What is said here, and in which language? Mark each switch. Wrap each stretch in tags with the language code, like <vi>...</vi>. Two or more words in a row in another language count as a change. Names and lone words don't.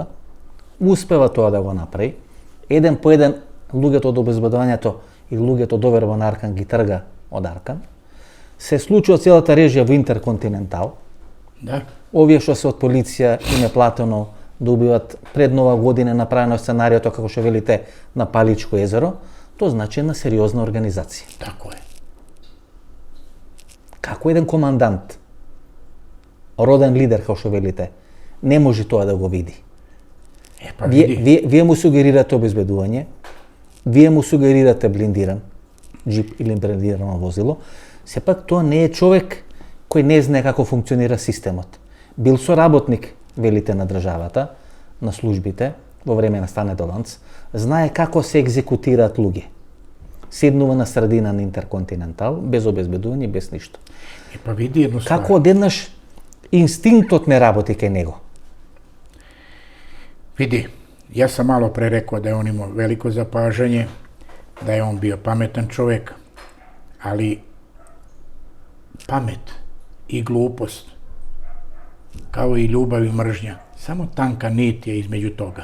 <mk>Успева тоа да го направи. Еден по еден луѓето од обезбедувањето и луѓето доверба на Аркан ги трга од Аркан. Се случува целата режија во Интерконтинентал.</mk> <sr>Da.</sr> <mk>Овие што се од полиција им е платено да убиват пред Нова година направено сценариото, како што велите, на Паличко езеро, тоа значи една сериозна организација.</mk> <sr>Tako je.</sr> <mk>Како еден командант, роден лидер, како што велите, не може тоа да го види.</mk> <sr>Pa vidi.</sr> <mk>Вие му сугерирате обезбедување, вие му сугерирате блиндиран джип или блиндирано возило, сепак тоа не е човек кој не знае како функционира системот. Бил соработник, велите, на државата, на службите, во време на Стане Доланц, знае како се екзекутираат луѓе. Седнува на средина на Интерконтинентал, без обезбедување, без ништо.</mk> <sr>Pa vidi jednu stvar.</sr> <mk>Како одеднаш инстинктот не работи кај него?</mk> <sr>Vidi, ja sam malo pre rekao da je on imao veliko zapažanje, da je on bio pametan čovjek, ali pamet i glupost, kao i ljubav i mržnja, samo tanka nit je između toga.</sr>